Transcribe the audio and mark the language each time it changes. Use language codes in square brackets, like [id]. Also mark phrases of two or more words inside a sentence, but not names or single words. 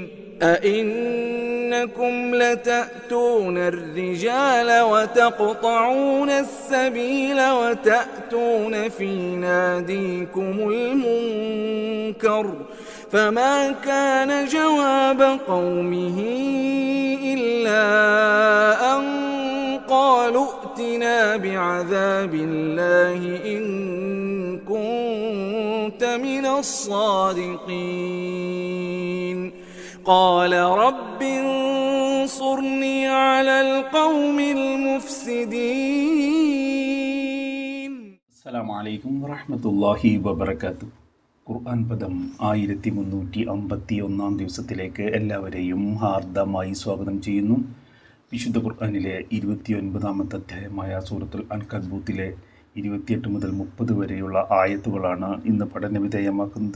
[ar] أئنكم لتأتون الرجال وتقطعون السبيل وتأتون في ناديكم المنكر فما كان جواب قومه إلا أن قالوا ائتنا بعذاب الله إن كنت من الصادقين قال رب انصرني على القوم المفسدين. السلام عليكم ورحمة الله وبركاته. [ml] ഖുർആൻ പദം 1351 ദിവസത്തിലേക്ക് എല്ലാവരെയും ഹാർദമായി സ്വാഗതം ചെയ്യുന്നു. വിശുദ്ധ ഖുർആനിലെ 29-ാമത്തെ അധ്യായമായ സൂറത്തുൽ അൻകബൂത്തിലെ 28 മുതൽ 30 വരെയുള്ള ആയത്തുകളാണ് ഇന്ന് പഠനവിധേയമാക്കുന്നത്.